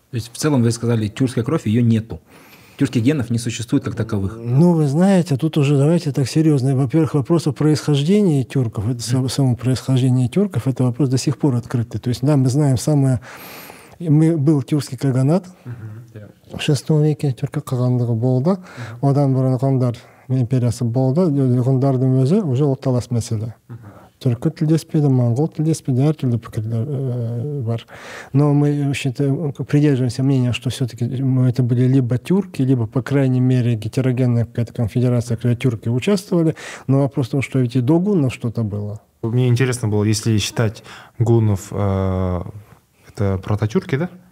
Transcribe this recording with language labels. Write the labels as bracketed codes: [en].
[ru] То есть в целом вы сказали, тюркская кровь, ее нету. Тюркских генов не существует как таковых. Вы знаете, тут уже давайте так серьезно. Во-первых, вопрос о происхождении тюрков, само происхождение тюрков, это вопрос до сих пор открытый. То есть, мы знаем был тюркский каганат в VI веке, [kk] тюркі қағандығы болды. Одан бұрын ғұндар империясы болды. Ғұндардың өзі уже орталас мәселе. Түркі тілдеспеді, моңғол тілдеспеді, әртүрлі пікірлер бар. [ru] Но мы придерживаемся мнения, что все-таки это были либо тюрки, либо, по крайней мере, гетерогенная какая-то конфедерация, когда тюрки участвовали. Но вопрос в том, что ведь и до гуннов что-то было. Мне интересно было, если считать гуннов, это прототюрки, да?